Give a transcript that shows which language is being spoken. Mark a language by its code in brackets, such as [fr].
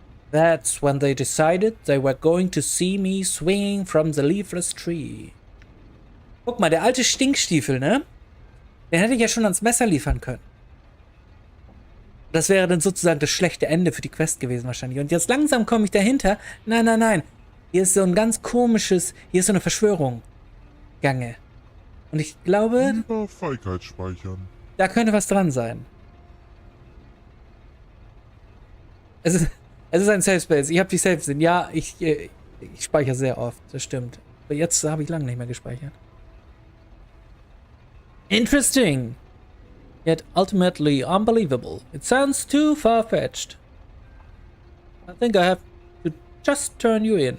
[en] That's when they decided they were going to see me swinging from the leafless tree. [de] Guck mal, der alte Stinkstiefel, ne? Den hätte ich ja schon ans Messer liefern können. Das wäre dann sozusagen das schlechte Ende für die Quest gewesen wahrscheinlich. Und jetzt langsam komme ich dahinter. Nein, nein, nein. Hier ist so ein ganz komisches... Hier ist so eine Verschwörung. Gange. Und ich glaube... Lieber Feigheit speichern. Da könnte was dran sein. Es ist ein Safe Space. Ich habe die Safe sind. Ja, ich speichere sehr oft. Das stimmt. Aber jetzt habe ich lange nicht mehr gespeichert. [en] Interesting. Yet ultimately unbelievable. It sounds too far-fetched. I think I have to just turn you in.